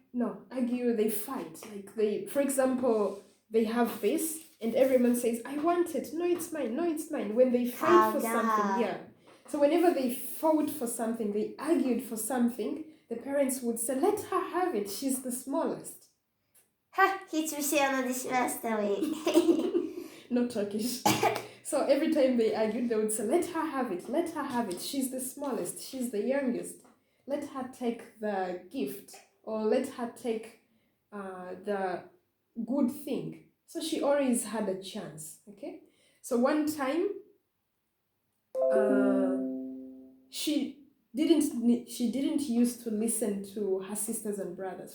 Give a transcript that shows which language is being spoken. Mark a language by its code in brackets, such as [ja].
[en] No, argue, they fight. Like for example, they have this, and everyone says, I want it. No, it's mine. No, it's mine. When they fight for something, yeah. So whenever they fought for something, they argued for something, the parents would say, let her have it. She's the smallest. [tr] Hiçbir şey ona düşmez tabii. [en] No Turkish. So every time they argued, they would say, let her have it. Let her have it. She's the smallest. She's the youngest. Let her take the gift. Or let her take the good thing. So she always had a chance, okay? So one time, she didn't used to listen to her sisters and brothers.